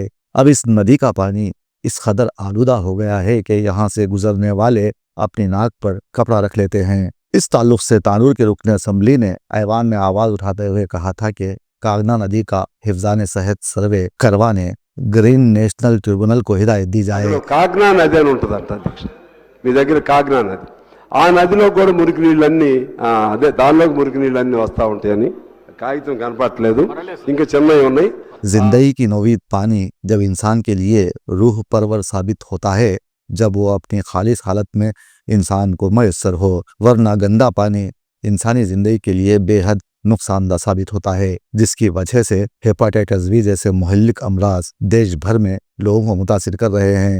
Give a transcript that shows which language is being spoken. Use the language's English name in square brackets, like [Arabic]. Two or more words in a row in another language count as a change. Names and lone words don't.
[Urdu] اب اس ندی کا پانی اس قدر آلودہ ہو گیا ہے کہ یہاں سے گزرنے والے اپنی ناک پر کپڑا رکھ لیتے ہیں۔ اس تعلق سے تانور کے رکن اسمبلی نے ایوان میں آواز اٹھاتے ہوئے کہا تھا کہ کاغنا ندی کا حفظان صحت سروے کروانے [English] Green National Tribunal [Urdu] کو ہدایت دی جائے۔ [Telugu] కాగ్నా నది అని ఉంటుందంట అధ్యక్ష, మీ దగ్గర కాగ్నా నది, ఆ నదిలో కూడా మురికి నీళ్ళన్నీ అదే దానిలోకి మురికి నీళ్ళన్నీ వస్తూ ఉంటాయని కాగితం కనపడట్లేదు, ఇంకా చిన్నవి ఉన్నాయి। [Urdu] زندگی کی نوید پانی جب انسان کے لیے روح پرور ثابت ہوتا ہے جب وہ اپنی خالص حالت میں انسان کو میسر ہو، ورنہ گندا پانی انسانی زندگی کے لیے بے حد نقصان دہ ثابت ہوتا ہے، جس کی وجہ سے ہیپاٹائٹس بی جیسے مہلک امراض دیش بھر میں لوگوں کو متاثر کر رہے ہیں۔